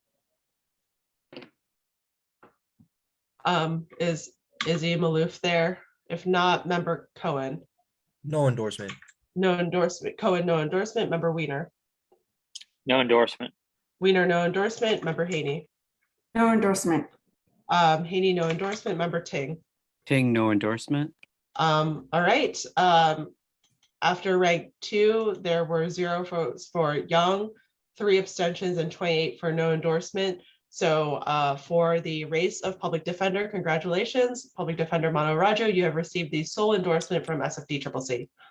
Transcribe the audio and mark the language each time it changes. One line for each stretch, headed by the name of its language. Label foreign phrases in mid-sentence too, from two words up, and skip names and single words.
English: Is Izzy Maloof there? If not, Member Cohen. No endorsement. No endorsement. Cohen, no endorsement. Member Weiner. No endorsement. Weiner, no endorsement. Member Haney. No endorsement. Haney, no endorsement. Member Ting. Ting, no endorsement. All right. After rank 2, there were 0 votes for Young, 3 abstentions, and 28 for no endorsement. So for the race of public defender, congratulations, Public Defender Mano Rajo, you have received the sole endorsement from SFDCCC.